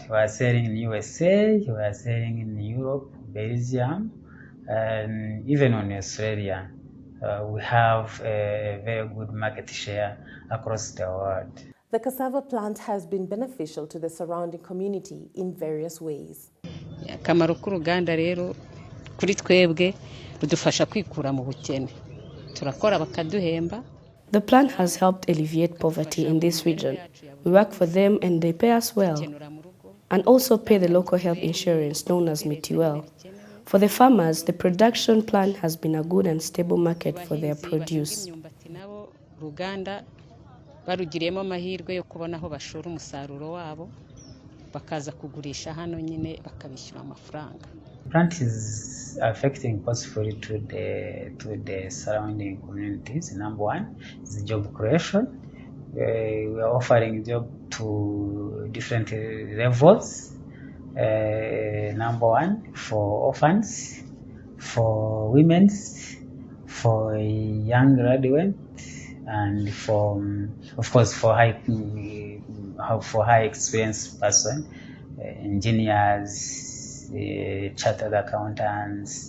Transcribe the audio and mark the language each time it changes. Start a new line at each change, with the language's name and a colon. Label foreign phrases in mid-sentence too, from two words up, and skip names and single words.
English: We are selling in USA, we are selling in Europe, Belgium, and even in Australia. We have a very good market share across the world. The cassava plant has been beneficial to the surrounding community in various ways.
Kinyarwanda: Akamaro k'uruganda rero kuri twebwe rudufasha kwikura mu bukene. Turakora bakaduhemba.
English: The plant has helped alleviate poverty in this region. We work for them and they pay us well, and also pay the local health insurance known as Mitiwell. For the farmers, the production plant has been a good and stable market for their produce.
Kinyarwanda: Ruganda barugiriyemo amahirwe yo kubona aho bashora umusaruro wabo bakaza kugurisha hano nyine bakabishyura amafaranga.
English: Plant is affecting positively to the surrounding communities. Number one is job creation. We are offering job to different levels. Number one for orphans, for women, for young graduates, and for, of course, for high experienced person, engineers, chartered accountants.